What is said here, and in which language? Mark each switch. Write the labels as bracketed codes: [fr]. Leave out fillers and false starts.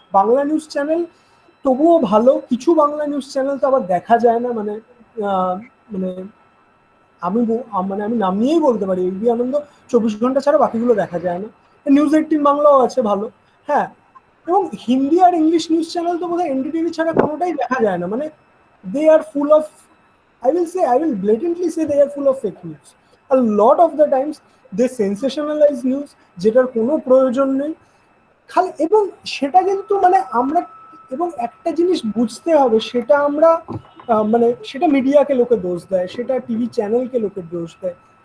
[bn] Bangla news channel তবুও ভালো, কিছু বাংলা নিউজ চ্যানেল তো আবার দেখা যায় না, মানে মানে আমি নাম নিয়েই বলতে পারি, এবি আনন্দ 24 ঘন্টা ছাড়া বাকিগুলো দেখা যায় না। নিউজ 18 বাংলাও আছে ভালো, হ্যাঁ। এবং হিন্দি আর ইংলিশ নিউজ চ্যানেল তো বোধহয় এনডিটিভি ছাড়া কোনোটাই দেখা যায় না। [en] মানে they are full of, I will blatantly say they are full of fake news. A lot of the times they sensationalize news [bn] যেটার কোনো প্রয়োজন নেই খালি, এবং সেটা কিন্তু মানে আমরা, এবং একটা জিনিস বুঝতে হবে, সেটা আমরা মানে সেটা মিডিয়াকে লোকে দোষ দেয়, সেটা টিভি চ্যানেলকে লোকে দোষ দেয়।